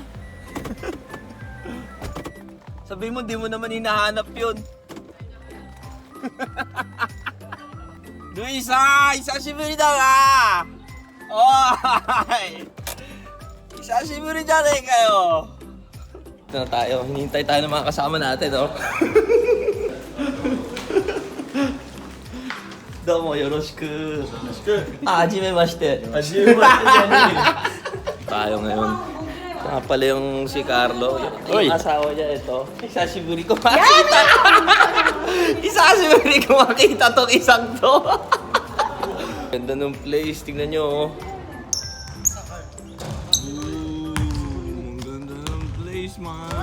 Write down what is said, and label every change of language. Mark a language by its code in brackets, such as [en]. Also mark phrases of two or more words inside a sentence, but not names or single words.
[tl] Sabi mo, di mo naman hinahanap yun. Luisa! Isashiburi da nga! Oy! Isashiburi dyan eh kayo! Ito na tayo. Hinihintay tayo ng mga kasama natin, no? [ja] どうも、よろしく. あ、はじめまして。はじめまして. [tl] Tayo ngayon. Nga pala yung si Carlo. Yung asawa niya ito. Isashiburi ko makita. Isashiburi ko makita tong isang to. Ganda ng place. Tingnan nyo. Ganda ng place, man.